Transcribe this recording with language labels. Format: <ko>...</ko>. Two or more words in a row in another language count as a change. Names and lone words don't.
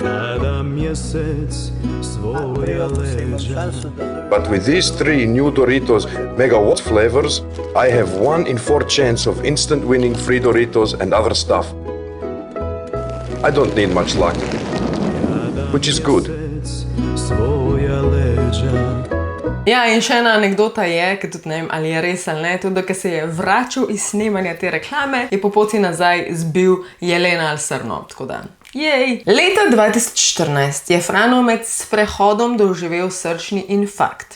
<hr>Kada mjesec svoja leđa.</hr> <en>But with these 3 new Doritos Mega What flavors, I have 1 in 4 chance of instant winning free Doritos and other stuff. I don't need much luck, which is good.</en> <hr>Svoja leđa.</hr> <sl>Ja, in še ena anekdota je, ki tudi ne vem, ali je res ali ne, tudi, da ko se je vračal iz snemanja te reklame, je po poti nazaj zbil jelena ali srno, tako da. Jej! Leta 2014 je Frano med sprehodom doživel srčni infarkt.</sl>